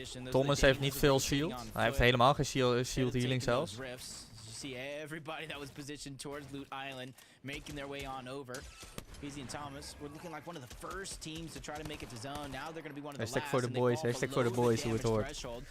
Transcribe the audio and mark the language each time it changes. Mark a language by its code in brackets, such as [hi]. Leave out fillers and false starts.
[nl] Thomas heeft niet veel shield. Hij heeft helemaal geen shield healing zelfs. [en] See everybody that was positioned towards Loot Island making their way on over. Queasy and Thomas were looking like one of the first teams to try to make it to zone. Now they're going to be one of the last. [nl] Hashtag voor de boys, hoe het hoort.